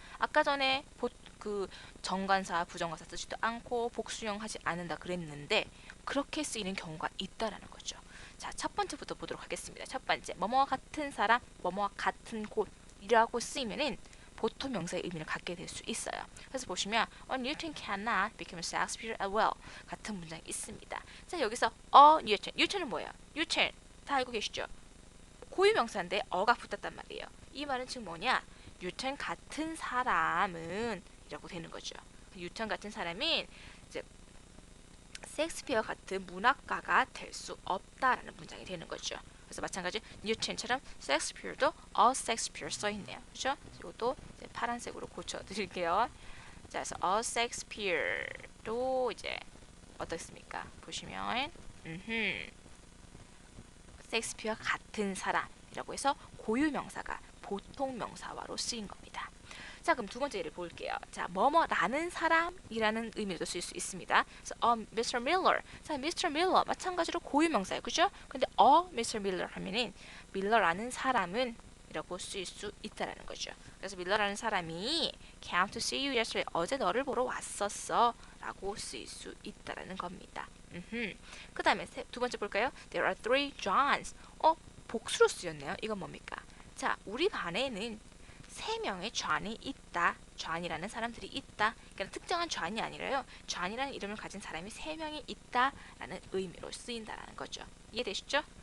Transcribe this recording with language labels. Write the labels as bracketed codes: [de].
[ko] 아까 전에 그 정관사, 부정관사 쓰지도 않고 복수형 하지 않는다 그랬는데 그렇게 쓰이는 경우가 있다라는 거죠. 자, 첫 번째부터 보도록 하겠습니다. 첫 번째, 뭐뭐와 같은 사람, 뭐뭐와 같은 곳이라고 쓰이면은 보통 명사의 의미를 갖게 될 수 있어요. 그래서 보시면 [en] Newton cannot become Shakespeare as well [ko] 같은 문장이 있습니다. 자, 여기서 Newton, Newton은 뭐예요? Newton 다 알고 계시죠? 고유명사인데 어가 붙었단 말이에요. 이 말은 즉 뭐냐? 뉴턴 같은 사람은 이라고 되는 거죠. 뉴턴 같은 사람은 이제 셰익스피어 같은 문학가가 될 수 없다라는 문장이 되는 거죠. 그래서 마찬가지 뉴턴처럼 셰익스피어도 a 셰익스피어 써 있네요. 그렇죠? 이것도 파란색으로 고쳐 드릴게요. 자, 그래서 a 셰익스피어도 이제 어떻습니까? 보시면 셰익스피어 같은 사람이라고 해서 고유명사가 보통 명사화로 쓰인 겁니다. 자, 그럼 두 번째 예를 볼게요. 자, 뭐뭐라는 사람이라는 의미로도 쓸 수 있습니다. 그래서 Mr. Miller. 자, Mr. Miller 마찬가지로 고유명사예요. 그죠? 근데 Mr. Miller 하면은 밀러라는 사람은 이라고 쓰일 수 있다라는 거죠. 그래서 밀러라는 사람이 [en] came to see you yesterday. [ko] 어제 너를 보러 왔었어. 라고 쓰일 수 있다라는 겁니다. 그 다음에 두 번째 볼까요? [en] There are three Johns. [ko] 복수로 쓰였네요. 이건 뭡니까? 자, 우리 반에는 세 명의 존이 있다. 존이라는 사람들이 있다. 그러니까 특정한 존이 아니라요. 존이라는 이름을 가진 사람이 세 명이 있다라는 의미로 쓰인다라는 거죠. 이해되시죠?